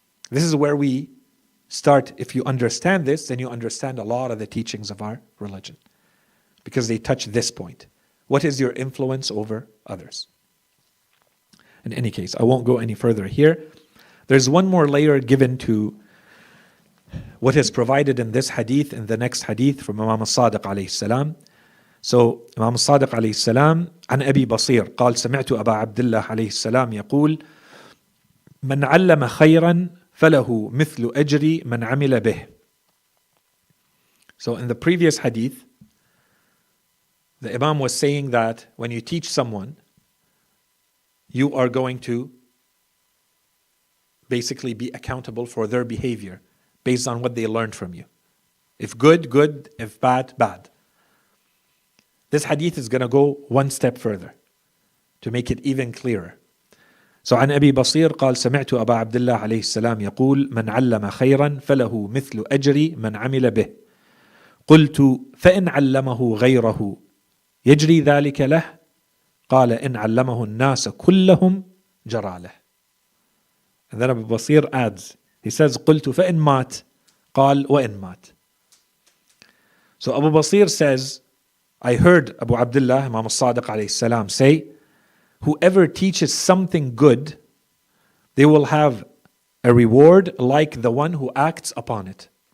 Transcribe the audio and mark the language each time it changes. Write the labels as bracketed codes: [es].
[en] This is where we start. If you understand this, then you understand a lot of the teachings of our religion, because they touch this point. What is your influence over others? In any case, I won't go any further here. There's one more layer given to what is provided in this hadith, in the next hadith from Imam al-Sadiq alayhi salam. [ar] So Imam al-Sadiq alayhi salam, عن أبي بصير قال سمعت أبا عبد الله عليه السلام يقول من علم خيرا فله مثل أجر من عمل به. [en] So in the previous hadith, the Imam was saying that when you teach someone, you are going to basically be accountable for their behavior based on what they learned from you. If good, good. If bad, bad. This hadith is going to go one step further to make it even clearer. [ar] So عن أبي بصير قال سمعت أبا عبد الله عليه السلام يقول من علم خيرا فله مثل أجر من عمل به قلت فإن علمه غيره يجري ذلك له قال إن علمه الناس كلهم جرى له. [en] And then Abu Basir adds, he says [ar] قلت فإن مات قال وإن مات. [en] So Abu Basir says, I heard Abu Abdullah, Imam al-Sadiq alayhi salam, say, whoever teaches something good, they will have a reward like the one who acts upon it.